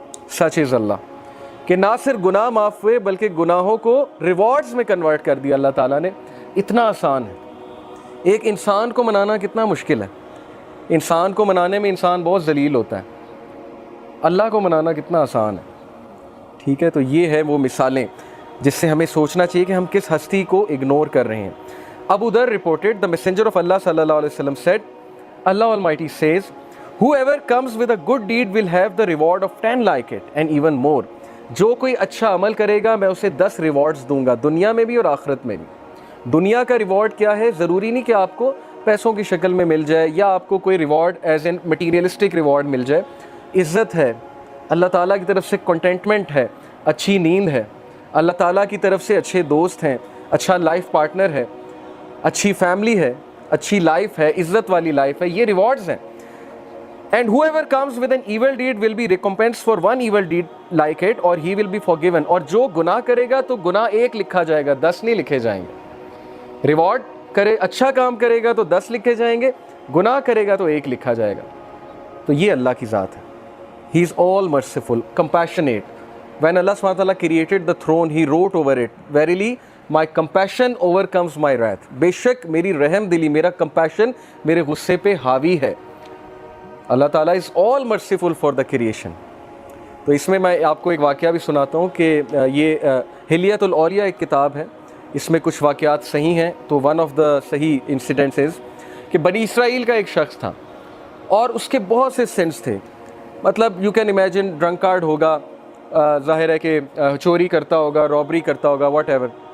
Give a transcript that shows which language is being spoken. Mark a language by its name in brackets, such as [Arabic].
[English] such is Allah [Urdu] کہ نہ صرف گناہ معاف ہوئے بلکہ گناہوں کو ریوارڈز میں کنورٹ کر دیا اللہ تعالیٰ نے. اتنا آسان ہے. ایک انسان کو منانا کتنا مشکل ہے. انسان کو منانے میں انسان بہت ذلیل ہوتا ہے، اللہ کو منانا کتنا آسان ہے. ٹھیک ہے، تو یہ ہے وہ مثالیں جس سے ہمیں سوچنا چاہیے کہ ہم کس ہستی کو اگنور کر رہے ہیں. [English] Abu Zar reported, the messenger of Allah صلی اللہ علیہ وسلم said, Allah Almighty says, whoever comes with a good deed will have the reward of 10 like it and even more. [Urdu] جو کوئی اچھا عمل کرے گا میں اسے 10 ریوارڈز دوں گا, دنیا میں بھی اور آخرت میں بھی. دنیا کا ریوارڈ کیا ہے؟ ضروری نہیں کہ آپ کو پیسوں کی شکل میں مل جائے یا آپ کو کوئی reward [English] as an materialistic reward [Urdu] مل جائے. عزت ہے, اللہ تعالیٰ کی طرف سے کنٹینٹمنٹ ہے, اچھی نیند ہے, اللہ تعالیٰ کی طرف سے اچھے دوست ہیں, اچھا لائف پارٹنر ہے, اچھی فیملی ہے, اچھی لائف ہے, عزت والی لائف ہے, یہ ریوارڈز ہیں. [English] And whoever comes with an evil deed will be recompensed for one evil deed like it or he will be forgiven. [Urdu] اور جو گناہ کرے گا تو گناہ 1 لکھا جائے گا, 10 نہیں لکھے جائیں گے. ریوارڈ کرے, اچھا کام کرے گا تو 10 لکھے جائیں گے, گناہ کرے گا تو 1 لکھا جائے گا. تو یہ اللہ کی ذات ہے. [English] He is all merciful, compassionate. When Allah subhanahu wa ta'ala created the throne, he wrote over it, verily my compassion overcomes my wrath. [Urdu] بے شک میری رحم دلی, میرا compassion میرے غصے پہ حاوی ہے. اللہ تعالیٰ [English] is all merciful for the creation. [Urdu] تو اس میں آپ کو ایک واقعہ بھی سناتا ہوں کہ یہ حلیۃ الاولیاء ایک کتاب ہے, اس میں کچھ واقعات صحیح ہیں. تو [English] one of the صحیح incidents is [Urdu] کہ بنی اسرائیل کا ایک شخص تھا اور اس کے بہت سے سنس تھے. مطلب [English] you can imagine [Urdu] drink card ہوگا, ظاہر ہے کہ چوری کرتا ہوگا, رابری کرتا ہوگا, واٹ ایور.